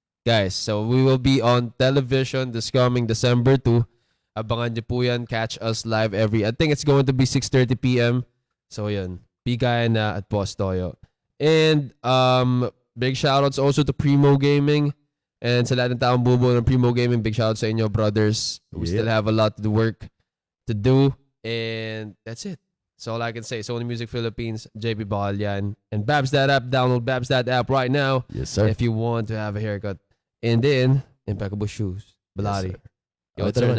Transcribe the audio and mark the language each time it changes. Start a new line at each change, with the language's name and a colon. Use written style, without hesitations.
English: Guys, so we will be on television this coming December 2.
Filipino: Abangan nyo po yan.
English: Catch us live I think it's going to be 6:30 p.m. So yun. Bigaya na at Boss Toyo. And big shoutouts also to Primo Gaming.
Filipino: And sa lahat ng taong bubuo ng Primo Gaming,
English: big shoutouts
Filipino: sa inyo, brothers.
English: We still have a lot of work to do. And that's it. That's all I can say. Sony Music Philippines, JB Bakalyan. And Babs That App. Download Babs That App right now. Yes, sir. If you want to have a haircut. And then, impeccable shoes. Balari. Yo, it's
Filipino: Ito naman.